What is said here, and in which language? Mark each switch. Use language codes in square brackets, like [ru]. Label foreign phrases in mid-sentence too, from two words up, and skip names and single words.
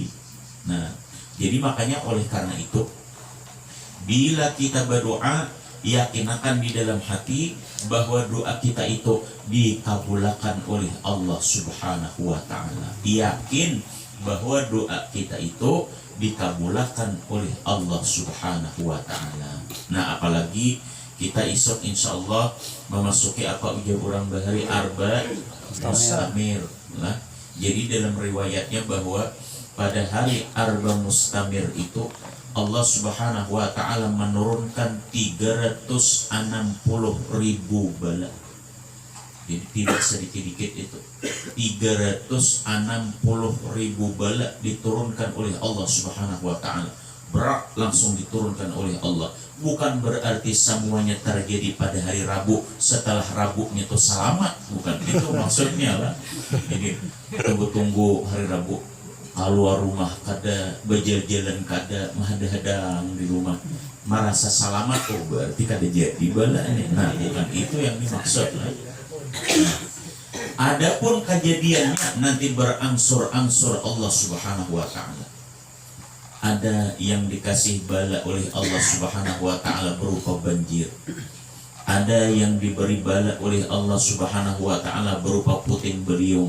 [bjn] Nah, jadi makanya oleh karena itu, bila kita berdoa, yakinkan di dalam hati bahwa doa kita itu dikabulkan oleh [ar] Allah Subhanahu wa ta'ala. [bjn] Yakin bahwa doa kita itu dikabulkan oleh [ar] Allah Subhanahu wa taala. [bjn] Nah, apalagi kita isok insyaallah memasuki apa ujar orang bahari [ar] arba mustamir. [bjn] Nah, jadi dalam riwayatnya bahwa pada hari [ar] arba mustamir [bjn] itu [ar] Allah Subhanahu wa taala [bjn] menurunkan 360.000 bala. Jadi tidak sedikit-dikit itu. 360.000 bala diturunkan oleh [ar] Allah Subhanahu wa taala. [bjn] Berat langsung diturunkan oleh Allah. Bukan berarti semuanya terjadi pada hari Rabu, setelah Rabunya itu selamat, bukan itu maksudnya lah. Jadi tunggu-tunggu hari Rabu, keluar rumah kada, berjalan-jalan kada, hadang di rumah, merasa selamat, oh berarti kada jadi balanya. Nah, bukan itu yang dimaksud lah. Adapun kejadiannya nanti berangsur-angsur [ar] Allah Subhanahu wa taala. [bjn] Ada yang dikasih bala oleh [ar] Allah Subhanahu wa taala [bjn] berupa banjir. Ada yang diberi bala oleh [ar] Allah Subhanahu wa taala [bjn] berupa puting beliung.